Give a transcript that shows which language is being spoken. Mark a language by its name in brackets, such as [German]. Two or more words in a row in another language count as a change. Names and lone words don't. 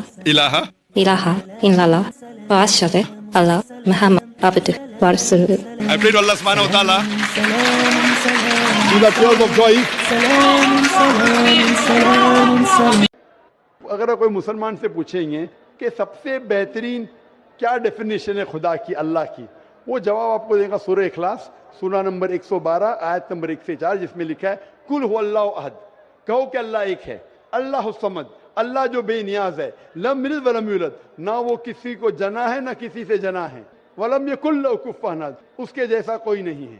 [Arabic] ilaha إله إلا الله وأشهد الله محمد عبده ورسوله. [English] I pray to Allah [Arabic] سبحانه وتعالى [English] to the tears of joy. [Hindi] अगर कोई मुसलमान से पूछेंगे कि सबसे बेहतरीन क्या डेफिनेशन है खुदा की, अल्लाह की, वो जवाब आपको देगा सूरह इखलास सूरा नंबर 112 आयत नंबर 1 से 4, जिसमें लिखा है [Arabic] قل هو الله أحد, [Hindi] कहो कि अल्लाह एक है, [Arabic] الله الصمد, [Hindi] अल्लाह जो बेनियाज है, [Arabic] لم يلد ولم يولد, [Hindi] ना वो किसी को जना है ना किसी से जना है, [Arabic] ولم يكن له كفوا أحد, [Hindi] उसके जैसा कोई नहीं है।